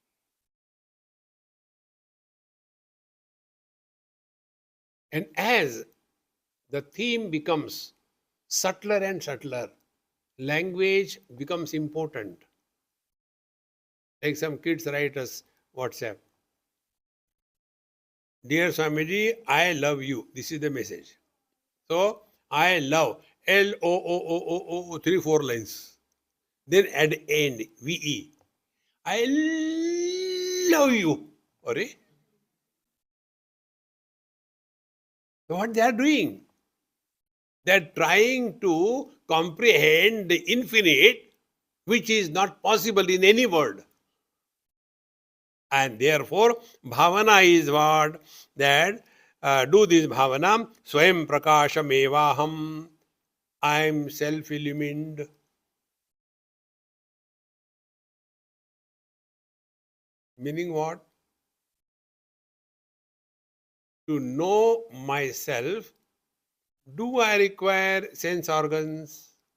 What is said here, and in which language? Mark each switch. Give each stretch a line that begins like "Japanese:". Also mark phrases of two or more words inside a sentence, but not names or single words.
English: And as the theme becomes subtler and subtler, language becomes important. Like some kids write us WhatsApp. Dear Swamiji, I love you. This is the message. So, I love. L-O-O-O-O-O, 3-4 lines. Then add end, V-E. I love you. Sorry. So what they are doing? They are trying to comprehend the infinite, which is not possible in any word. And therefore, bhavana is what? That do this bhavana,
Sanskrit: स्वयं प्रकाशम् एवाहम्.
English: I am self-illumined. Meaning what? To know myself, do I require sense organs?